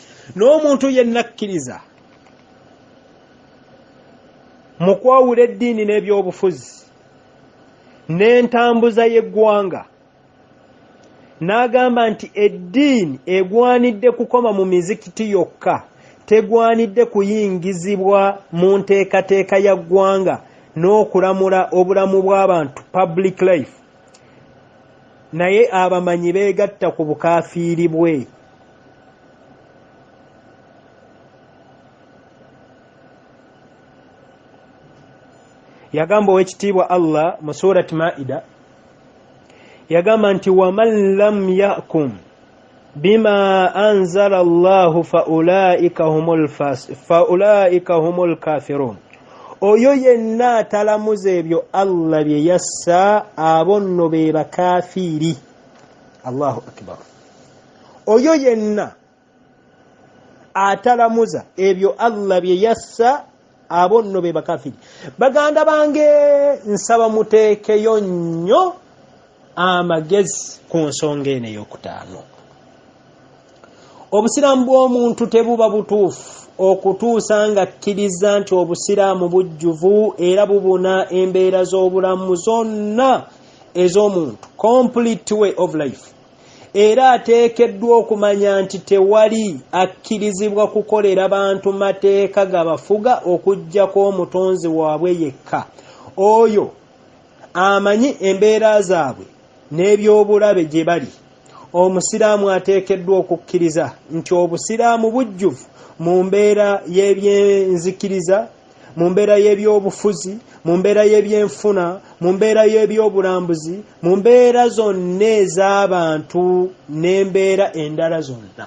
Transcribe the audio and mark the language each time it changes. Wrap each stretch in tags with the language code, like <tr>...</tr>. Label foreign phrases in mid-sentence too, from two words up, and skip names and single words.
<lg>n'omuntu yenna akkiriza mu kwawula eddiini n'ebyobufuzi n'entambuza y'eggwanga n'agamba nti eddiini egwanidde kukoma mu mizikiti yokka, tegwanidde kuyingizibwa mu nteekateeka ya ggwanga n'okulamula obulamu bw'abantu,</lg> <en>public life,</en> <lg>naye abamanyi beegatta ku bukaafiiri bwe. Yagamba ow'ekitiibwa Allah mu surati Maida, yagamba nti</lg> <ar>ومن لم يحكم بما أنزل الله فأولئك هم الكافرون,</ar> <lg>oyo yenna atalamuza ebyo Allah bye yassa, abo nno be bakafiiri.</lg> <ar>الله أكبر.</ar> <lg>Oyo yenna atalamuza ebyo Allah bye yassa, abo nno be bakafiiri. Baganda bange, nsaba muteekeyo nnyo amagezi ku nsonga eno ey'okutaano. Obusiraamu bw'omuntu tebuba butuufu okutuusa nga akkiriza nti obusiraamu bujjuvu era bubuna embeera z'obulamu zonna ez'omuntu,</lg> <en>complete way of life.</en> <lg>Era ateekeddwa okumanya nti tewali akkirizibwa kukolera bantu mateeka gabafuga okuggyako omutonzi waabwe yekka, oyo amanyi embeera zaabwe n'ebyobulabe gye bali. Omusiraamu ateekeddwa okukkiriza nti obusiraamu bujjuvu mu mbeera y'ebyenzikiriza, mu mbeera y'ebyobufuzi, mu mbeera y'ebyenfuna, mu mbeera y'ebyobulambuzi, mu mbeera zonna ez'abantu n'embeera endala zonna.</lg>